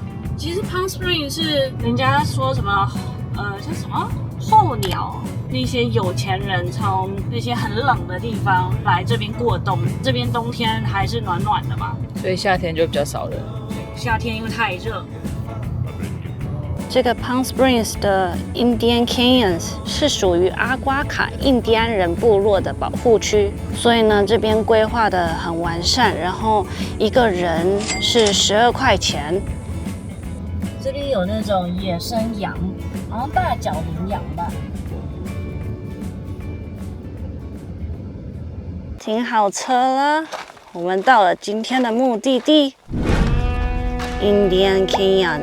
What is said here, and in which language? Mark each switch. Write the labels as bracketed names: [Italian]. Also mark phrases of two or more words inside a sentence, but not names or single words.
[Chinese] 其實 Palm Springs 是人家說什麼，叫什麼候鳥，那些有錢人從那些很冷的地方來這邊過冬，這邊冬天還是暖暖的嘛，所以夏天就比較少人。夏天因為太熱。這個 Palm Springs 的 Indian Canyons 是屬於阿瓜卡印第安人部落的保護區，所以呢，這邊規劃得很完善。然後一個人是12塊錢。這裡有那種野生羊，好像大角羚羊吧。停好車了，我們到了今天的目的地 Indian Canyon。